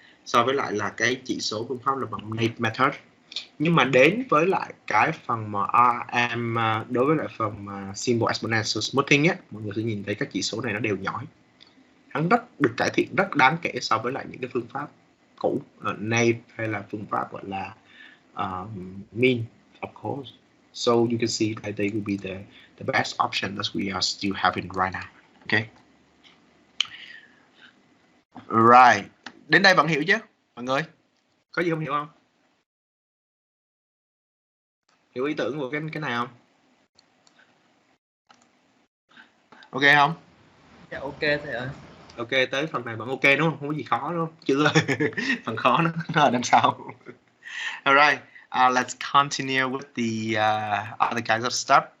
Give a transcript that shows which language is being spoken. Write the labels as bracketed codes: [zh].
[vi] So với lại là cái chỉ số phương pháp là bằng naive method. Nhưng mà đến với lại cái phần mà đối với lại phần mà symbol exponential smoothing á, mọi người sẽ nhìn thấy các chỉ số này nó đều nhỏ. Hắn rất được cải thiện rất đáng kể so với lại những cái phương pháp cũ, naive hay là phương pháp gọi là mean, [en] of course. So you can see that they will be the best option that we are still having right now. Okay. Right. [vi] Đến đây vẫn hiểu chứ mọi người? Có gì không hiểu không? Hiểu ý tưởng của cái này không? Ok không? Dạ ok thầy ơi. Ok, tới phần này vẫn ok đúng không? Không có gì khó đúng không? Chưa. Phần khó nó ở đằng sau. [en] Alright, let's continue with the other kinds of stuff.